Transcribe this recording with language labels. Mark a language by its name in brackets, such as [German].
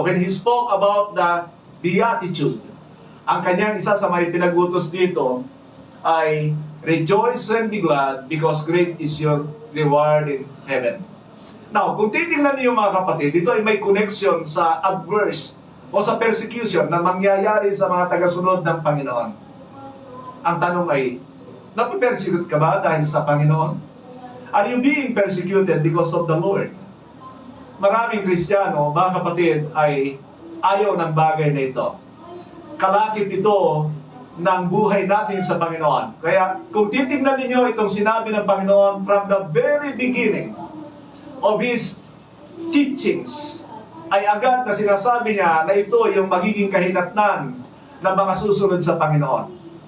[English] When He spoke about the beatitude, [Filipino] ang kanyang isa sa may pinagutos dito ay [English] rejoice and be glad, because great is your reward in heaven. [Filipino] Now, kung titingnan niyo mga kapatid, dito ay may connection sa adverse o sa persecution na mangyayari sa mga tagasunod ng Panginoon. Ang tanong ay, nape-persecute ka ba dahil sa Panginoon? [English] Are you being persecuted because of the Lord? [Filipino] Maraming Kristiyano, mga kapatid, ay ayaw ng bagay na ito. Kalakip ito ng buhay natin sa Panginoon. Kaya kung titignan ninyo itong sinabi ng Panginoon [English] from the very beginning of His teachings, [Filipino] ay agad na sinasabi niya na ito yung magiging kahinatnan ng mga susunod sa Panginoon.